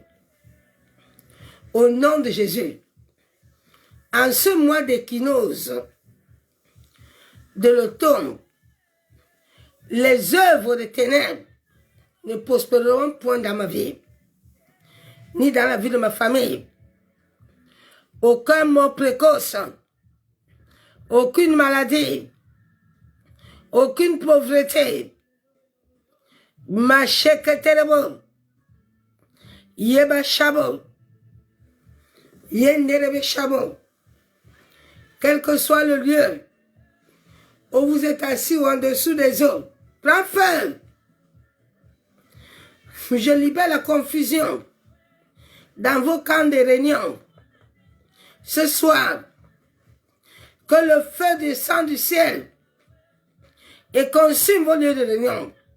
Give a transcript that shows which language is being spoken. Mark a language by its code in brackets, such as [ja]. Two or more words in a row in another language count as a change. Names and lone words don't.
[fr] Au nom de Jésus, en ce mois d'équinoxe de l'automne, les œuvres des ténèbres ne prospéreront point dans ma vie, ni dans la vie de ma famille. Aucun mort précoce, aucune maladie, aucune pauvreté. Ma cheketerebo, yeba chabo, yenderebe chabo. Quel que soit le lieu où vous êtes assis ou en dessous des eaux, prends feu. Je libère la confusion dans vos camps de réunion. Ce soir, que le feu descende du ciel et consume vos lieux de réunion.